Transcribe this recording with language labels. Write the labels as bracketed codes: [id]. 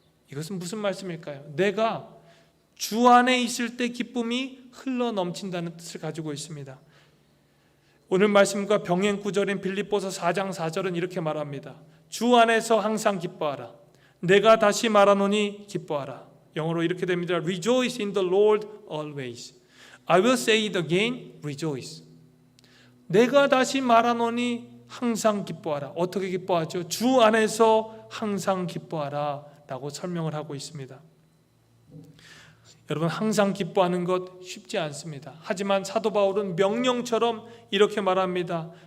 [ko] 이것은 무슨 말씀일까요? 내가 주 안에 있을 때 기쁨이 흘러 넘친다는 뜻을 가지고 있습니다. 오늘 말씀과 병행 구절인 빌립보서 4장 4절은 이렇게 말합니다. 주 안에서 항상 기뻐하라. 내가 다시 말하노니 기뻐하라. 영어로 이렇게 됩니다. [en] Rejoice in the Lord always. I will say it again, rejoice. [ko] 내가 다시 말하노니 항상 기뻐하라. 어떻게 기뻐하죠? 주 안에서 항상 기뻐하라 라고 설명을 하고 있습니다. 여러분, 항상 기뻐하는 것 쉽지 않습니다. 하지만 사도 바울은 명령처럼 이렇게 말합니다.